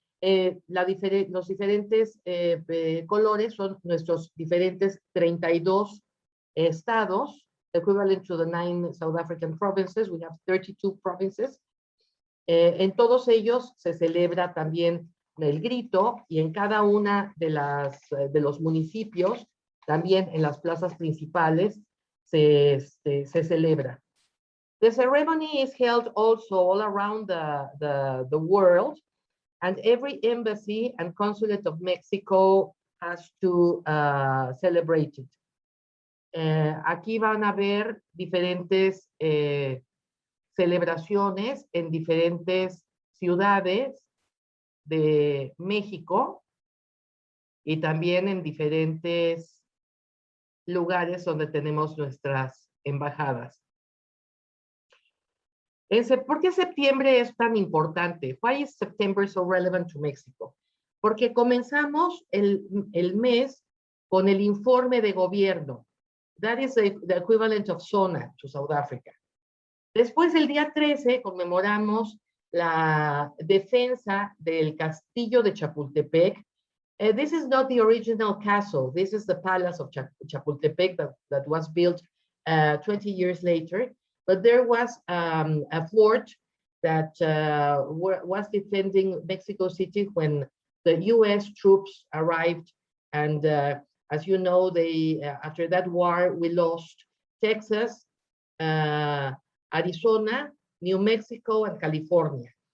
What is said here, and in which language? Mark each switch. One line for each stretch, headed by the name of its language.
Spanish: Los diferentes colores son nuestros diferentes 32 estados,
English: equivalent to the 9 South African provinces. We have 32 provinces.
Spanish: En todos ellos se celebra también el grito, y en cada una de los municipios, también en las plazas principales, se celebra.
English: The ceremony is held also all around the world, and every embassy and consulate of Mexico has to celebrate it.
Spanish: Aquí van a ver diferentes celebraciones en diferentes ciudades de México y también en diferentes lugares donde tenemos nuestras embajadas. ¿Por qué septiembre es tan importante?
English: Why is September so relevant to Mexico?
Spanish: Porque comenzamos el mes con el informe de gobierno.
English: That is the equivalent of SONA to South Africa.
Spanish: Después, el día 13, conmemoramos la defensa del castillo de Chapultepec.
English: This is not the original castle. This is the palace of Chapultepec that was built 20 years later. But there was a fort that was defending Mexico City when the U.S. troops arrived. And as you know, after that war, we lost Texas, Arizona, New Mexico, and California.